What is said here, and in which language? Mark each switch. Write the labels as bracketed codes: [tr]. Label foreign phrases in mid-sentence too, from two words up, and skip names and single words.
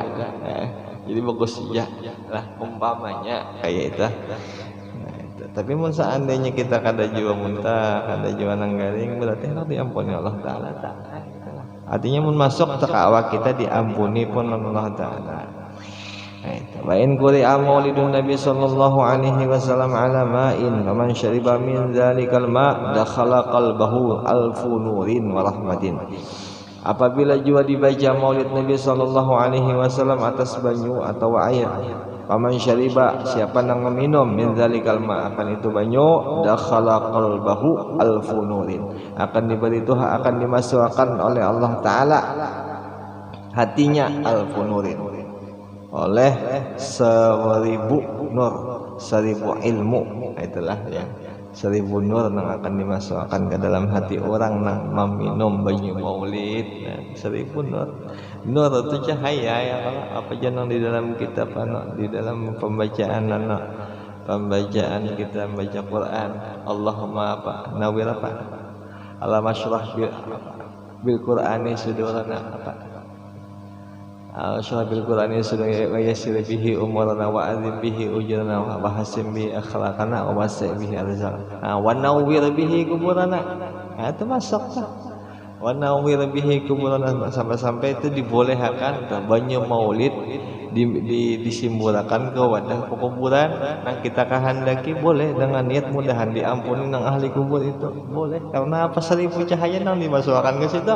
[bjn] Jadi bagus ya lah umpamanya kayak itu. Nah, itu. Tapi mun seandainya kita kada jiwa muntah, kada jiwa nang garing, berarti hendak diampuni Allah taala. Artinya mun masuk ke awak kita diampuni pun Allah taala. Nah, itu. [ar] وإن قُرئ مولد النبي صلى الله عليه وسلم على ماء فمن شرب من ذلك الماء دخل قلبه ألف نور ورحمة. [bjn] Apabila jua dibaca maulid Nabi [ar] صلى الله عليه وسلم [bjn] atas banyu atau air, [ar] فمن شرب [bjn] siapa yang meminum [ar] من ذلك الماء [bjn] akan itu banyu, [ar] دخل قلبه ألف نور, [bjn] akan diberi Tuhan, akan dimasukkan oleh Allah taala hatinya [ar] ألف نور, [bjn] oleh 1000 nur, 1000 ilmu. Itulah yang 1000 nur yang akan dimasukkan ke dalam hati orang yang meminum banyu maulid. Nah, 1000 nur. Nur itu cahaya ya, apa jangan di dalam kitab di dalam pembacaan pembacaan kita membaca Quran. Allahumma apa? Nawir apa? [ar] اللهم اشرح بالقرآن صدورنا apa? اشرح بالقرآن صدورنا ويسر به أمورنا وعظم به أجورنا وحسن به أخلاقنا ووسع به أرزاقنا ونور به قبورنا. [bjn] Nah, itu masuk lah. [ar] ونور به قبورنا, [bjn] sampai-sampai itu dibolehkan banyak maulid disimbolakan ke wadah kuburan. Nah kita kehendaki boleh dengan niat mudahan diampuni nang ahli kubur itu boleh, karena apa 1000 cahaya nang dimasukkan ke situ.